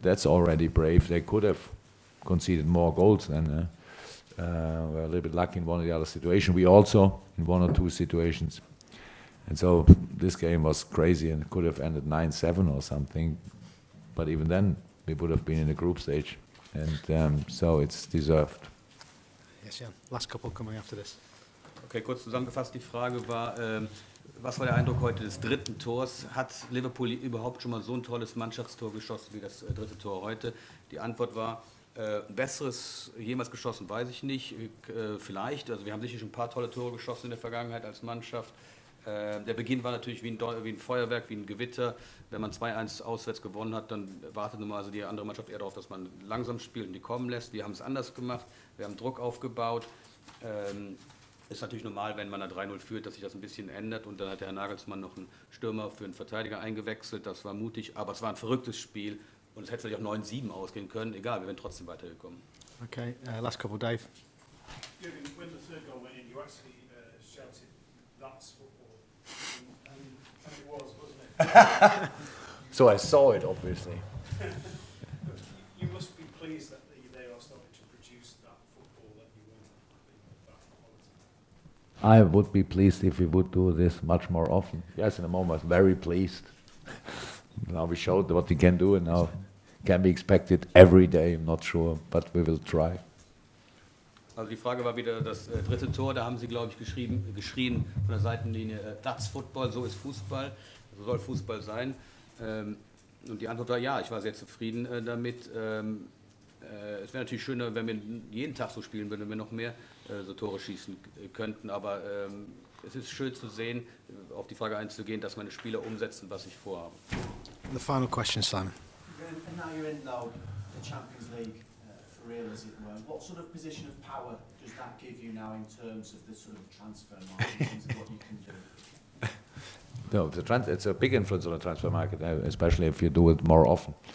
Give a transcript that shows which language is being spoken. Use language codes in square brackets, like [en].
[en] That's already brave. They could have conceded more goals than were a little bit lucky in one or the other situation. We also in 1 or 2 situations. And so this game was crazy and could have ended 9-7 or something. But even then, we would have been in the group stage. And so it's deserved. Yes, Jan. Last couple coming after this. [de] Okay, kurz zusammengefasst, die Frage war, was war der Eindruck heute des dritten Tors? Hat Liverpool überhaupt schon mal so ein tolles Mannschaftstor geschossen wie das dritte Tor heute? Die Antwort war, ein besseres jemals geschossen, weiß ich nicht. Vielleicht, also wir haben sicher schon ein paar tolle Tore geschossen in der Vergangenheit als Mannschaft. Der Beginn war natürlich wie ein Feuerwerk, wie ein Gewitter. Wenn man 2-1 auswärts gewonnen hat, dann wartet nun mal also die andere Mannschaft eher darauf, dass man langsam spielt und die kommen lässt. Wir haben es anders gemacht, wir haben Druck aufgebaut. Ist natürlich normal, wenn man da 3-0 führt, dass sich das ein bisschen ändert. Und dann hat der Herr Nagelsmann noch einen Stürmer für einen Verteidiger eingewechselt. Das war mutig, aber es war ein verrücktes Spiel. Und es hätte vielleicht auch 9-7 ausgehen können. Egal, wir wären trotzdem weitergekommen. [en] Okay, last couple, Dave. Jurgen, when the third goal went in, you actually shouted, "That's football," and it was, wasn't it? So I saw it, obviously. You must be pleased that they are starting to produce that football that you want, that quality. I would be pleased if we would do this much more often. Yes, in the moment, very pleased. Now we showed what we can do, and now can be expected every day. I'm not sure, but we will try. [de] Also die Frage war wieder das dritte Tor, da haben Sie, glaube ich, geschrien von der Seitenlinie, [en] that's Football, [de] so ist Fußball, so soll Fußball sein. Und die Antwort war ja, ich war sehr zufrieden damit. Es wäre natürlich schöner, wenn wir jeden Tag so spielen würden, wenn wir noch mehr so Tore schießen könnten, aber es ist schön zu sehen, auf die Frage einzugehen, dass meine Spieler umsetzen, was ich vorhabe. [en] The final question, Simon. And now you're in now the Champions League for real, as it were. What sort of position of power does that give you now in terms of the sort of transfer market, in terms of what you can do? No, it's a big influence on the transfer market, especially if you do it more often.